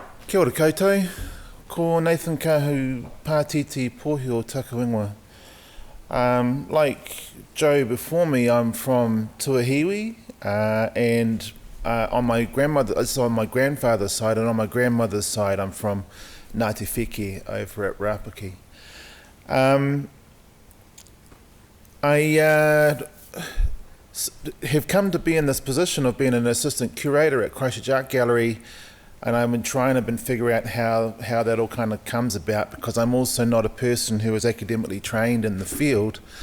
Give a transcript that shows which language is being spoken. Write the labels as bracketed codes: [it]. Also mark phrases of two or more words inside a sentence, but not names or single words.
[mi] Kia ora koutou, ko Nathan Pōhio Takawingwa. [en] Like Joe before me, I'm from Tuahiwi, and on my grandfather's side, and on my grandmother's side, I'm from Ngāti Wheke over at Rapaki. I have come to be in this position of being an assistant curator at Christchurch Art Gallery, and I've been figuring out how that all kind of comes about, because I'm also not a person who is academically trained in the field.